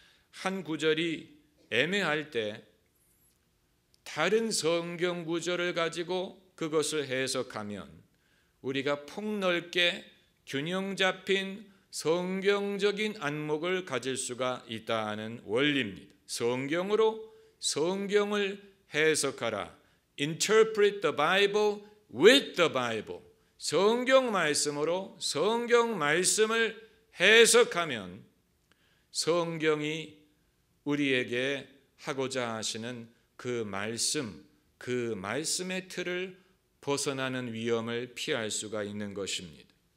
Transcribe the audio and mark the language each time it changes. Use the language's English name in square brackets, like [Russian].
[Korean] 한 구절이 애매할 때 다른 성경 구절을 가지고 그것을 해석하면 우리가 폭넓게 균형 잡힌 성경적인 안목을 가질 수가 있다는 원리입니다. 성경으로 성경을 해석하라. [English] Interpret the Bible with the Bible. [Korean] 성경 말씀으로 성경 말씀을 해석하면 성경이 우리에게 하고자 하시는 그 말씀, 그 말씀의 틀을 벗어나는 위험을 피할 수가 있는 것입니다.